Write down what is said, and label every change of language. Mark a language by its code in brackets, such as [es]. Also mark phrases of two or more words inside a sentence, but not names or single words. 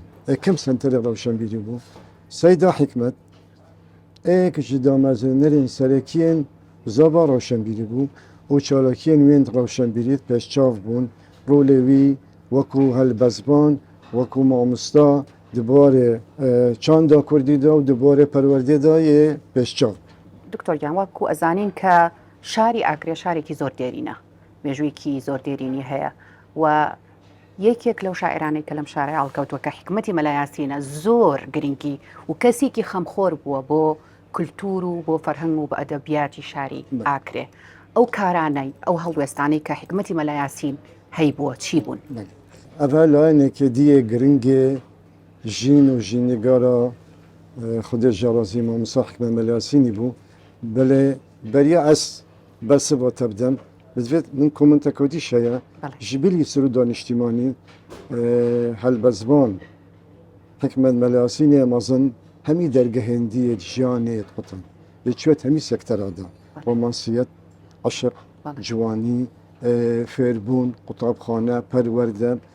[ku] Êkem senterê rewşenbîrî bû. Seyda Hikmet ek ji damezrênerên serekiyên zava rewşenbîrî bû û çalakiyên wên rewşenbîrî pêşçav bûn rolê wî wekû helbezban wekû mamosta di barê çanda Kurdî da û di barê perwerdê da yê pêşçav. [ckb] دکتۆر گیان وەکو ئەزانین کە شاری ئاکرێ شارێکی زۆر دێرینە مێژوویەکی زۆر دێرینی هەیە و یەکێک لەو شاعرانەی کە لەم شارە هەڵکەوتووە کە حکمەتی مەلایاسینە زۆر گرنگی و کەسێکی خەمخۆر بووە بۆ کولتور و بۆ فەرهەنگ و بە ئەدەبیاتی شاری ئاکرێ ئەو کارانەی ئەو هەڵوێستانەی کە حکمەتی مەلایاسین هەی بووە چی بوون؟ [ku] ئەڤە لایەنێکێ دیە گرنگێ ژین و ژینێگارە خودێ ژاڕازی مامۆستا Hikmet Melasînî bû belê beriya ez bersiva te bidem divêt min kommenteka dîş heye ji bilî Sirûda niştimanî helbezvan Hikmet Melasînê mezin hemî dergehên dîyê jiyanê dixutin lê çiwet hemî sektera da romansiyet eşq ciwanî fêrbûn qutabxane perwerde